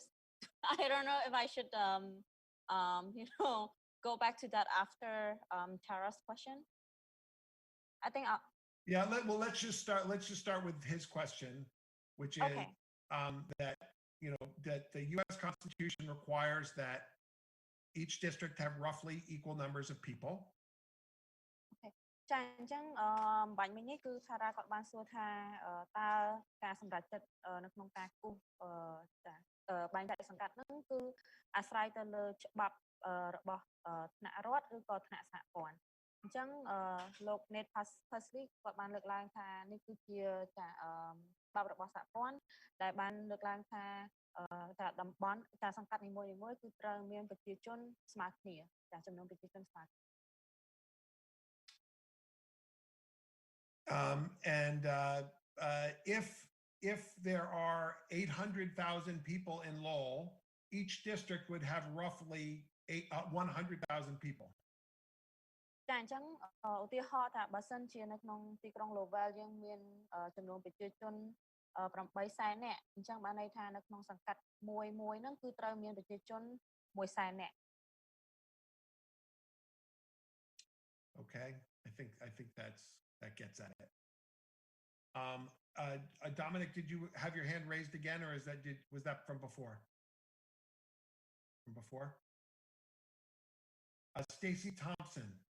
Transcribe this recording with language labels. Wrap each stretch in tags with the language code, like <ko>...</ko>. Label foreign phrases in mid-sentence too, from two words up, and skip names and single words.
<en>I don't know if I should go back to that after Tara's question. I think Yeah, let's just start with his question, which is Okay. that that the U.S. Constitution requires that each district have roughly equal numbers of people.</en> <km>ចាអញ្ចឹងបាញ់មិញនេះគឺថារ៉ាគាត់បានសួរថាតើការសម្រេចចិត្តនៅក្នុងការគូសបែងចែកសង្កាត់ហ្នឹងគឺអាស្រ័យទៅលើច្បាប់របស់ថ្នាក់រដ្ឋឬក៏ថ្នាក់សហព័ន្ធអញ្ចឹងលោក Nate Persley គាត់បានលើកឡើងថានេះគឺជាច្បាប់របស់សហព័ន្ធដែលបានលើកឡើងថាតំបន់សង្កាត់នីមួយៗគឺត្រូវមានប្រជាជនស្មើគ្នាចំនួនប្រជាជនស្មើ</km> <en>And if there are 800,000 people in Lowell, each district would have roughly 100,000 people.</en> <km>ចាអញ្ចឹងឧទាហរណ៍ថាបើសិនជានៅក្នុងទីក្រុង Lowell យើងមានចំនួនប្រជាជន800,000 នាក់អញ្ចឹងបានន័យថានៅក្នុងសង្កាត់មួយហ្នឹងគឺត្រូវមានប្រជាជន100,000 នាក់</km> <en>Okay, I think that gets at it. Dominic, did you have your hand raised again, or was that from before? From before? Stacy Thompson.</en>